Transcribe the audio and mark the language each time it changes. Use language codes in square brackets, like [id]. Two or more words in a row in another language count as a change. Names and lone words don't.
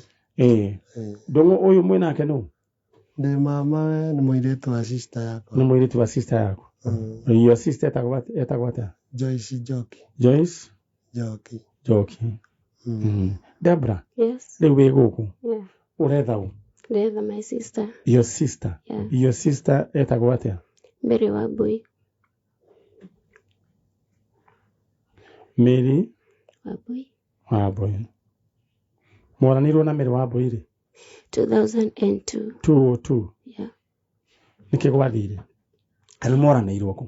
[ki] Ndungu uyu mwinake nu? Ndi mama ni muiretu wa sister yako. Ni muiretu wa sister yako. [en] Your sister [ki] etagwo ata? Joyce Joki. Joyce Joki. Joki. Debra. [en] Yes. [ki] Riu wi guku. [en] Yeah. [ki] Uretha u? Ndetha [en] my sister. Your sister. Yeah. Your sister [ki] etagwo atia? Mary Wambui. Mary Wambui. Mwaranirwo na Mary Wambui ri? 2002. 202. [en] Yeah. [ki] Niki gwathire? Kana mwaranirwo ku?